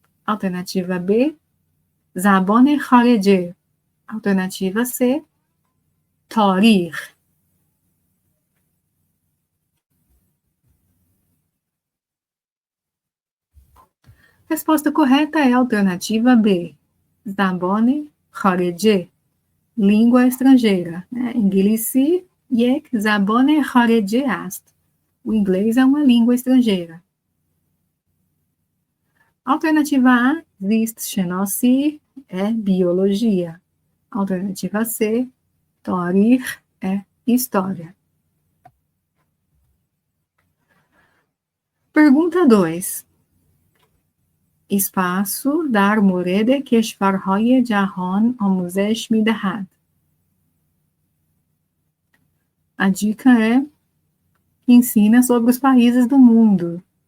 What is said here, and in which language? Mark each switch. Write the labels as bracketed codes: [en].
[pt] Alternativa B, [fa] Zabone Khariji. [pt] Alternativa C, [fa] تاریخ. [pt] Resposta correta é a alternativa B. [fa] زبان خارجه. [pt] Língua estrangeira. [fa] انگلیسی یک زبان خارجه است. [pt] O inglês é uma língua estrangeira. Alternativa A, [fa] زیست شناسی, [pt] é biologia. Alternativa C, [fa] تاریخ, [pt] é história. Pergunta 2. espaço [fa] در مورد کشورهای جهان آموزش می‌دهد. [pt] A dica é que ensina sobre os países do mundo.